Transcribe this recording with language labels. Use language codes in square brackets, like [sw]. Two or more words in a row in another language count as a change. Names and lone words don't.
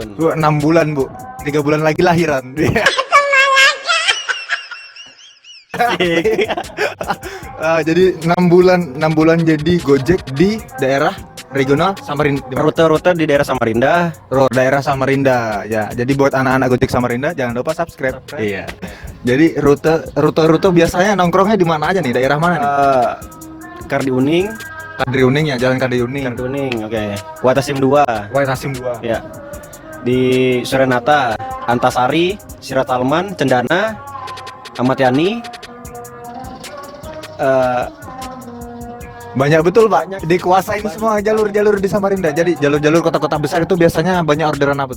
[id] 6 bulan bu, 3 bulan lagi lahiran. Jadi 6 bulan jadi Gojek di daerah regional Samarinda. Rute-rute di daerah Samarinda. Daerah Samarinda ya. Jadi buat anak-anak Gojek Samarinda jangan lupa subscribe. Iya. Jadi rute biasanya nongkrongnya di mana aja nih? Daerah mana nih? Kardi Uning. Kadri Uning ya, Jalan Kadri Uning. Kardi Uning, oke. Watasim 2. Watasim 2. Ya. Di Surenata, Antasari, Siratalman, Cendana, Ahmad Yani. Banyak betul Pak. Banyak. Dikuasain semua jalur-jalur di Samarinda. Jadi jalur-jalur kota-kota besar itu biasanya banyak orderan apa tuh?